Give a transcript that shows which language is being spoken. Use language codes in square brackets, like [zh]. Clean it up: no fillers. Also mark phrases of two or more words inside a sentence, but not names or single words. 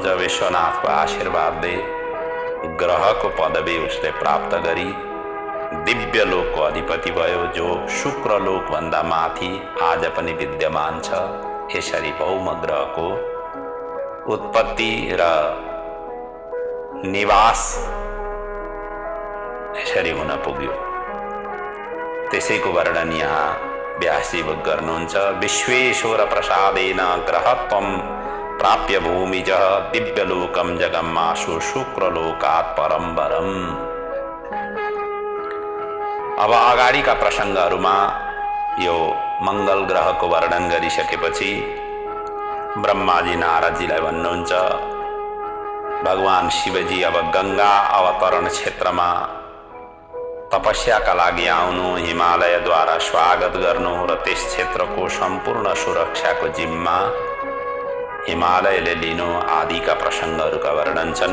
[ne] विश्वनाथको आशीर्वादले ग्रहको पदवी उसले प्राप्त गरी दिव्य लोकको अधिपति भयो, जो शुक्र लोकभन्दा माथि आज पनि विद्यमान छ। यसरी भौम ग्रहको उत्पत्ति र निवास यसरी हुन पुग्यो। त्यसैको वर्णन यहाँ व्यासजी गर्नुहुन्छ। [sa] विश्वेश्वर प्रसादेन ग्रहत्वं प्राप्य भूमिजः दिव्यलोकं जगम्माशु शुक्रलोकात् परम्बरम्। [ne] अब अगाडिका प्रसङ्गहरूमा यो मङ्गल ग्रहको वर्णन गरिसकेपछि ब्रह्माजी नारदजीलाई भन्नुहुन्छ, भगवान शिवजी अब गंगा अवतरण क्षेत्रमा तपस्याका लागि आउनु, हिमालयद्वारा स्वागत गर्नु र त्यस क्षेत्रको सम्पूर्ण सुरक्षाको जिम्मा हिमालयले लिनु आदिका प्रसङ्गहरूका वर्णन छन्।